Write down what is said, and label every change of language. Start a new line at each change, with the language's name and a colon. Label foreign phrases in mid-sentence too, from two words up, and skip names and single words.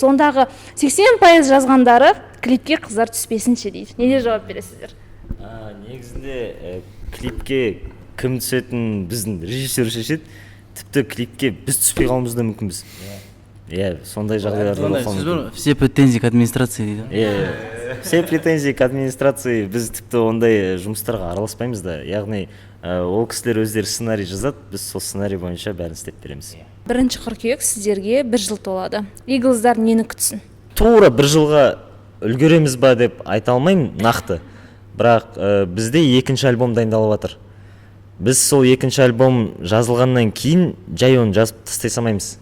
Kazakh: Сондағы 80% жазғандары клипке қыздар түспесінші дейді. Неге жауап бересіздер? Негізінде клипке кім түсетін біздің режиссер шешеді. Тіпті клипке біз түспей қалуымыз да мүмкінбіз. Сондай жағдайлар да болған.
Russian: Все претензии к администрации дейді. Все претензии к администрации,
Kazakh: біз тіпті ондай жұмыстарға араласпаймыз да. Яғни ол кісілер өздері сценарий жазады, біз сол сценарий бойынша бәрін істеп береміз. 1 қыркүйек сіздерге 1 жыл толады. Иглздар нені күтсін? Тура 1 жылға үлгереміз ба деп айта алмаймын нақты. Бірақ бізде 2-ші альбом дайындалып жатыр. Біз сол 2-ші альбом жазылғаннан кейін жай оны жазып тастай салмаймыз.